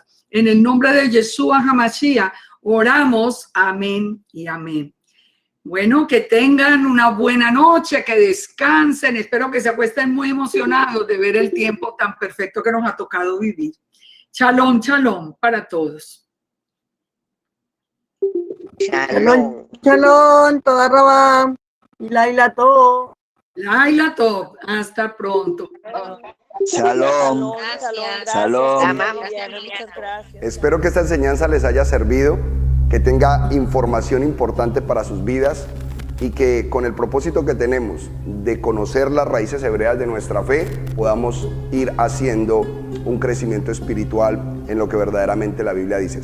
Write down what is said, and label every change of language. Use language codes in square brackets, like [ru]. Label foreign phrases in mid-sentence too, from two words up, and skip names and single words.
[es] En el nombre de Yeshua HaMashiach oramos. Amén y amén. Bueno, que tengan una buena noche, que descansen. Espero que se acuesten muy emocionados de ver el tiempo tan perfecto que nos ha tocado vivir. [he] שלום, שלום [es] para todos. [he] שלום, שלום, תודה רבה. Y לילה טוב. לילה טוב, [es] hasta pronto. [he] שלום. שלום. [es] Espero que esta enseñanza les haya servido, que tenga información importante para sus vidas y que con el propósito que tenemos de conocer las raíces hebreas de nuestra fe, podamos ir haciendo un crecimiento espiritual en lo que verdaderamente la Biblia dice.